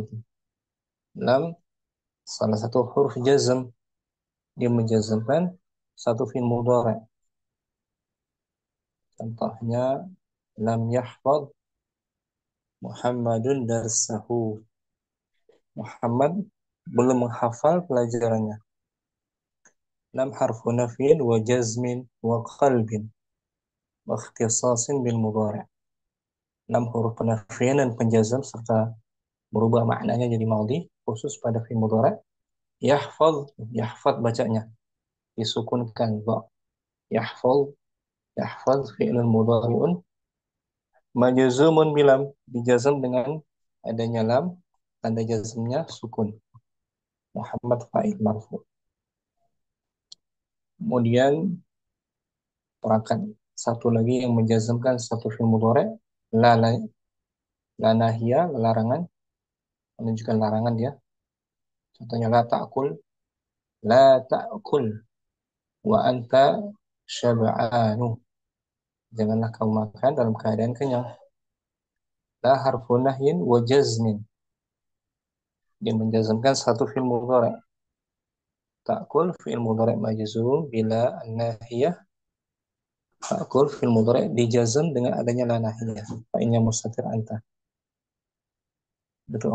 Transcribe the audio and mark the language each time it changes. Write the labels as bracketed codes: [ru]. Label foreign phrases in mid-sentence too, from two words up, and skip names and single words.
[id] Lam salah satu huruf jazm, dia menjazmkan satu [ar] فعل مضارع'. [id] Contohnya [ar] لم يحفظ محمد درسه. [id] Muhammad belum menghafal pelajarannya. [ar] لم حرف نفي وجزم وقلب واختصاص بالمضارع'. [id] Lam huruf penafian dan penjazam serta berubah maknanya jadi maudhi, khusus pada [ar] فعل مضارع'. [id] Yahfaz bacanya disukunkan ba. [ar] يحفظ فعل مضارع مجزوم بلم, [id] dijazam dengan adanya lam, tanda jazmnya sukun. [ar] محمد فاعل مرفوع. [id] Kemudian perangkat satu lagi yang menjazmkan satu [ar] فعل مضارع', لا ناهية, [id] larangan, menunjukkan larangan dia. Contohnya [ar] لا تأكل وأنت شبعان. [id] Janganlah kamu makan dalam keadaan kenyang. [ar] لا حرف نهي وجزم, [id] dia menjazmkan satu [ar] فعل مضارع'. تأكل فعل مضارع مجزوم بلا الناهية. تأكل فعل مضارع' [id] dijazm dengan adanya [ar] لا ناهية. [id] Fa'innya [ar] مستتر أنت. [id] Betul.